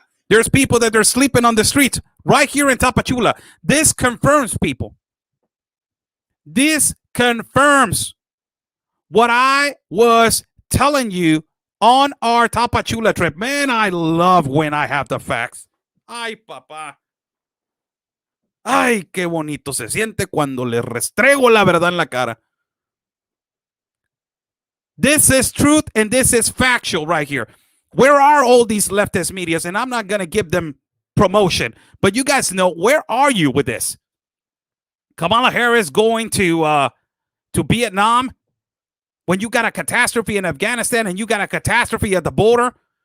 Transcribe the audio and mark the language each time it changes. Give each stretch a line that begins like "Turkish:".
English: There's people that are sleeping on the streets right here in Tapachula. This confirms, people. This confirms what I was telling you on our Tapachula trip. Man, I love when I have the facts.
Spanish: Ay, papá. Ay, qué bonito se siente cuando le restrego la verdad en la cara.
English: This is truth and this is factual right here. Where are all these leftist medias? And I'm not going to give them promotion, but you guys know, where are you with this? Kamala Harris going to Vietnam when you got a catastrophe in Afghanistan and you got a catastrophe at the border?